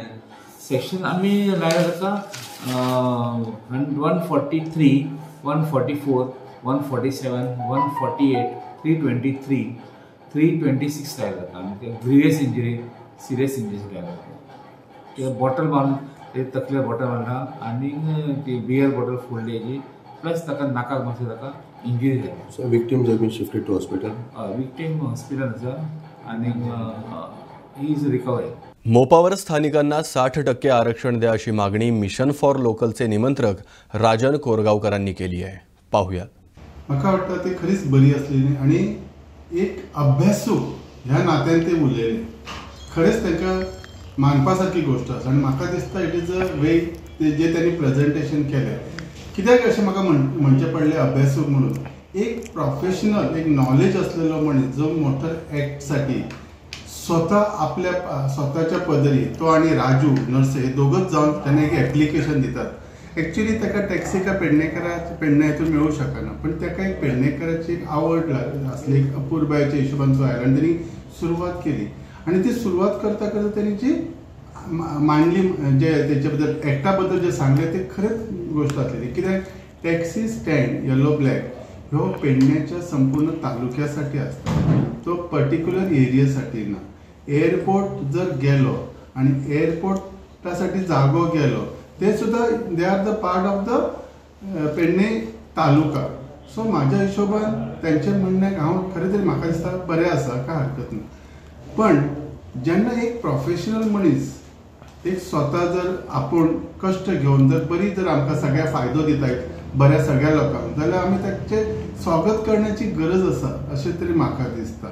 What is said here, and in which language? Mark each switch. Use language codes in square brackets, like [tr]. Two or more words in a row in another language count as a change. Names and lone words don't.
[kok] सेक्शन आमी लायला ताका 143, 144, 147, 148, 323, 326 लायला ताका आनी ते [en] grievous injury serious injuries [kok] लायला ते बॉटल मारून ते तकले बॉटल मारला आनी ती [en] beer bottle [kok] फोडली हेजी प्लस ताका नाकाक मातशें ताका इंजरी जाली. [en] So victims have been shifted to hospital. [kok] विक्टीम हॉस्पिटल आसा आनी [en] he is recovery. [mr] मोपावर स्थानिकांना 60% आरक्षण द्या अशी मागणी मिशन फॉर लोकलचे निमंत्रक राजन कोरगावकरांनी केली आहे. पाहूया. [kok] म्हाका वाटतं ते खरीच बरी असलेली आणि एक अभ्यासू ह्या नात्यान ते उरलेले खरेंच तांकां मानपासारकी गोष्ट आसा आनी म्हाका दिसता [en] it is a way [kok] जे त्यांनी प्रेझेंटेशन केलें कित्याक अशें म्हाका म्हणचें पडलें अभ्यासूक म्हणून एक प्रोफेशनल एक नॉलेज असलेलो मनीस जो मोटर ॲक्टसाठी स्वतः आपल्या स्वतःच्या पदरी तो आणि राजू नर्से हे दोघंच जाऊन त्यांना एक ॲप्लिकेशन दितात. ॲक्च्युली ताका टॅक्सी का पेडणे हितून मेळूं शकना पण ताका एक पेडणेकराची एक आवड असली एक अपूर्बायेच्या हिशोबान तो आयला आनी त्यांनी सुरवात केली आणि ती सुरवात करता करता त्यांनी जी मांडली जे त्याच्या बद्दल ॲक्टा बद्दल जे सांगले ते खरेंच गोष्ट असलेली कित्याक [en] taxi stand yellow black [kok] ह्यो पेडण्याच्या संपूर्ण तालुक्यासाठी असता तो पर्टिक्युलर एरियासाठी ना. एअरपोर्ट जर गेलो आणि एअरपोर्टासाठी जागो गेलो ते सुद्धा [en] they are the part of the [kok] पेडणे तालुका. सो माझ्या हिशोबान त्यांचे म्हणण्याक हांव खरें तरी म्हाका दिसता बरें आसा काय हरकत ना. पण जेन्ना एक प्रोफेशनल मनीस एक स्वता जर आपूण कश्ट घेवन जर बरी जर आमकां सगळ्या फायदो दितात बऱ्या सगळ्या लोकांक जाल्यार आमी ताचे स्वागत करण्याची गरज आसा अशें तरी म्हाका दिसता.